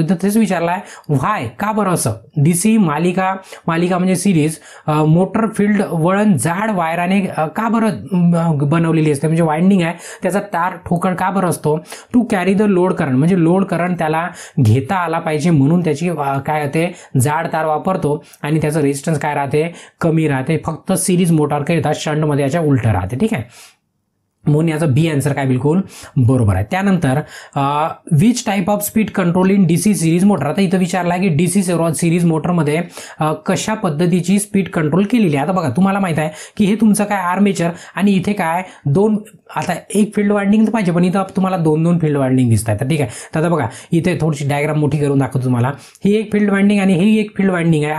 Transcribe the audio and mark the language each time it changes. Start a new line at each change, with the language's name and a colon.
Marathi: इथं तेच विचारलाय
English: why,
Marathi: का बरं असं. डीसी मालिका म्हणजे सिरीज मोटर फील्ड वळण जाड वायराने का बरं बनवलेली असते, म्हणजे वाइंडिंग आहे त्याचा तार ठोकळ का बरं असतो.
English: to carry the load current,
Marathi: म्हणजे लोड करंट त्याला घेता आला पाहिजे म्हणून त्याची काय होते जाड तार वापरतो आणि त्याचं रेजिस्टन्स काय राहते कमी राहते. फक्त सिरीज मोटर करिता शंटमध्ये याच्या उलट राहते. ठीक आहे, म्हणून याचा बी आन्सर काय बिलकुल बरोबर आहे. त्यानंतर
English: Which type of speed control in DC series motor.
Marathi: आता इथं विचारला आहे की डीसी सिरीज मोटरमध्ये कशा पद्धतीची स्पीड कंट्रोल केलेली आहे. आता बघा तुम्हाला माहित आहे की हे तुमचं काय आर्मेचर आणि इथे काय दोन, आता एक फील्ड वाइंडिंग तर पाहिजे पण इथं तुम्हाला दोन फील्ड वाइंडिंग दिसत आहेत. ठीक आहे, तर आता बघा इथे थोडीशी डायग्राम मोठी करून दाखवतो तुम्हाला. ही एक फील्ड वाइंडिंग आणि ही एक फील्ड वाइंडिंग आहे.